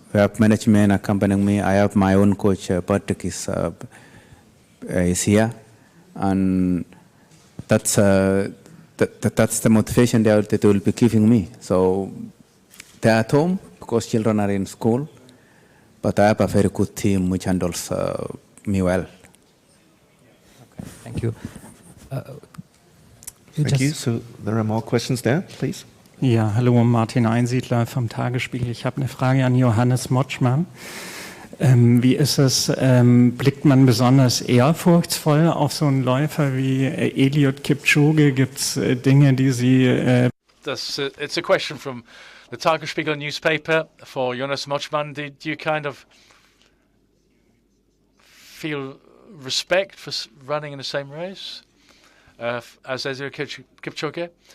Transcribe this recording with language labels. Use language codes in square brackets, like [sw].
[en] We have management accompanying me. I have my own coach, Patrick is here, and that's the motivation that they will be giving me. So they're at home because children are in school, but I have a very good team which handles me well. Okay, thank you. Thank you. So there are more questions there, please. [de] Ja, hallo, Martin Einsiedler vom Tagesspiegel. Ich habe eine Frage an Johannes Motschmann. Wie ist es, blickt man besonders ehrfurchtsvoll auf so einen Läufer wie Eliud Kipchoge? Gibt es Dinge, die Sie... [en] It's a question from the Tagesspiegel newspaper for Johannes Motschmann. Did you kind of feel respect for running in the same race as Eliud Kipchoge?